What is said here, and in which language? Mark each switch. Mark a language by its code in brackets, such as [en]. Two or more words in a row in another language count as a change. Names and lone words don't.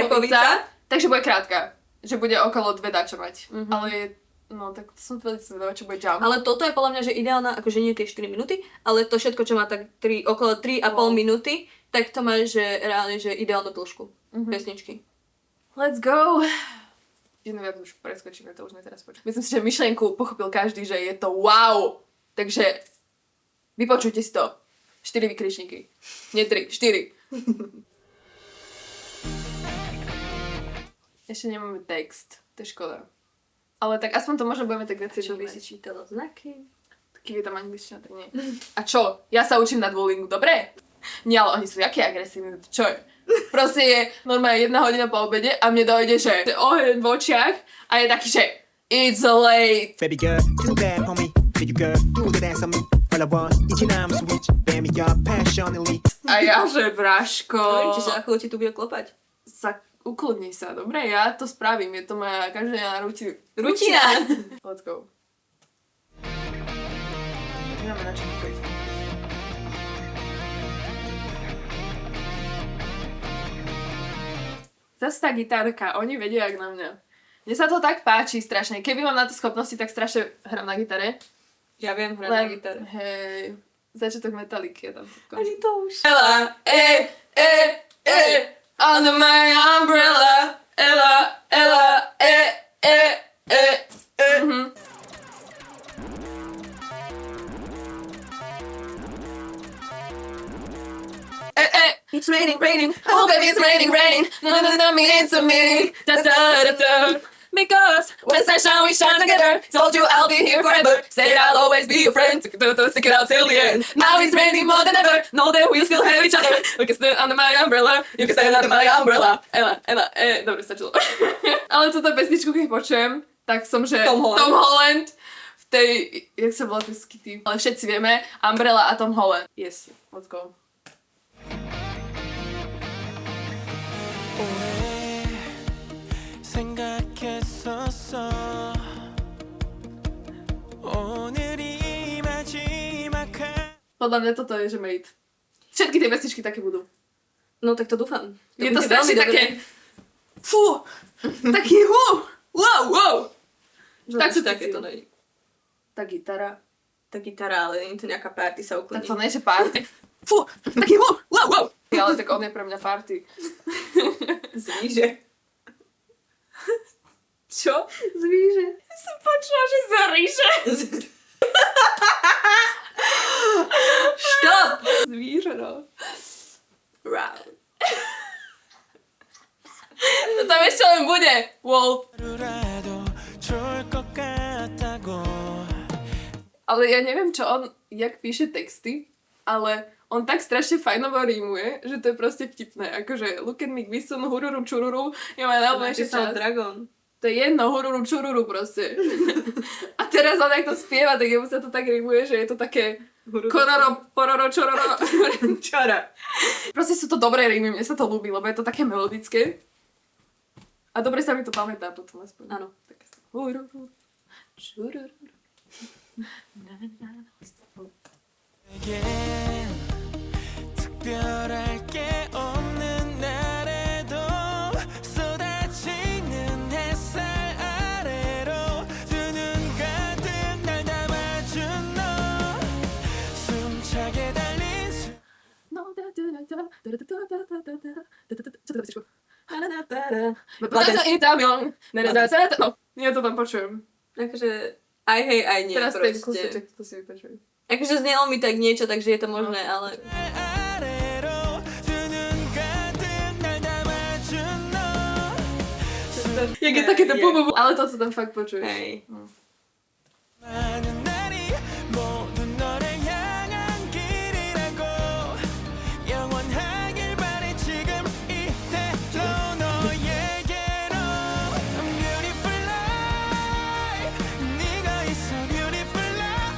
[sk] jumpovica, takže bude krátka. Že bude okolo 2 dačo mať. Ale no, tak to som veľmi zvedavá, čo bude Jump. Ale toto je podľa mňa, že ideálna, akože nie tie 4 minúty, ale to všetko, čo má tak okolo 3,5 Wow. minúty, tak to má, že reálne, že ideálnu dĺžku pesničky. [en] Let's go! [sk] Jednu viac už preskočíme, to už sme teraz počuli. Myslím si, že myšlienku pochopil každý, že je to wow! Takže vypočujte si to. 4 vykričníky. Nie 3, 4. Ešte nemáme text. To je škoda. Ale tak aspoň to možno budeme tak viacej Čo by si vnímať. čítala znaky? Keď je tam angličtina, tak nie. A čo? Ja sa učím na Duolingu, dobre? Nie, ale oni sú jaký agresívni, čo je? Proste je normálne 1 hodina po obede a mne dojde, že oheň v očiach a je taký, že [en] it's late. Baby girl, too bad, homie. Baby girl, do the dance on me. All I want is your name switch. Baby girl, passionately. [sk] A ja, že Braško, Čiže za chvíľu ti tu bude klopať. ukludni sa, dobre? Ja to spravím, je to moja každodenná Rutina! [en] Let's go. [sk] Nemáme na čo kúpiť. Zase tá gitárka, oni vedia jak na mňa. Mne sa to tak páči strašne. Keby mám na to schopnosti, tak strašne hrám na gitare. Ja viem hrať na gitare. Hej, začiatok Metalliky je tam. Ani to už. [en] Ella, under my umbrella. Ella, Mhm. It's raining, oh baby it's raining, no, me into me, da. Because when sunshine we shine together, told you I'll be here forever, said I'll always be your friend, stick it out till the end. Now it's raining more than ever, know that we'll still have each other, we can stand under my umbrella, you can stand under my umbrella. [sk] Ela, dobre, stačilo. Ale túto pesničku, keď počujem, tak som, že Tom Holland v tej, jak sa volá tie skity, ale všetci vieme, Umbrella a Tom Holland. [en] Yes, let's go. [ko] 생각했었어 오늘이 마지막 [sk] Podľa mňa toto je, že mate. Všetky tie pesničky také budú. No tak to dúfam. Je to bude strašne veľmi také... dobré. Fú! Taký wow! Tak sú to také to cítim. nej. Tá gitara. Tá gitara, ale nie je to nejaká party sa Tak uklidí. to nie je party. Fú! Taký wow! Ale tak on je pre mňa party. Zvíže. Čo? Zvíže. Som počula, že zaríže. Stop! Zvíře, no. Wow. To tam ešte len bude. Wolf. [ko] 하루라도 좋을 것 같다고 [sk] Ale ja neviem, čo on, jak píše texty, ale on tak strašne fajnovo rímuje, že to je proste vtipné. [en] Akože look at me, glisten, [sk] hururu, čururu. Ja mám najlepšie Napísal čas. Dragon. To je jedno, hururu, čururu proste. A teraz on, jak to spieva, tak jemu sa to tak rímuje, že je to také kororo, pororo, čororo. Čara. Proste sú to dobré rímy, mne sa to ľúbi, lebo je to také melodické. A dobre sa mi to pamätá potom aspoň. Áno. Také hururu, čururu. [ko] 내겐 특별할 게 없는 날에도 쏟아지는 햇살 아래로 두 눈 가득 날 담아준 너 숨차게 달린 [sk] No, ja to tam počujem. Akože aj hej, aj nie Teraz ten proste. kúseček, to si vypočujem. Akože znelo mi tak niečo, takže je to možné, ale... [ko] 아래로 두 눈 가득 날 담아준 너 [sk] Jak je také to bububu. Ale to sa tam fakt počuje. Hej. [ko] 많은 날이 모두 너를 향한 길이라고 영원하길 바래 지금 이대로 너에게로 [en] I'm beautiful life [ko] 네가 있어 [en] beautiful life